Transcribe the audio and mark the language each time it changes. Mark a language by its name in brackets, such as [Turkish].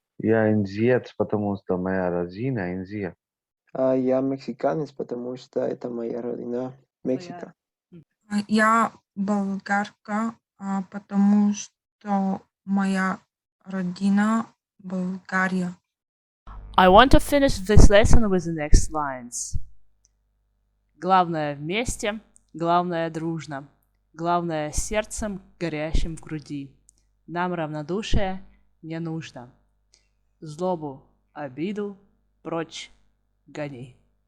[Russian] Я индиец, потому что моя родина Индия. А я мексиканец, потому что это моя родина Мексика. Я болгарка, потому что моя родина Болгария. [English] I want to finish this lesson with the next lines. [Russian] Главное вместе, главное дружно, главное сердцем горящим в груди. Нам равнодушие не нужно. Злобу, обиду прочь гони.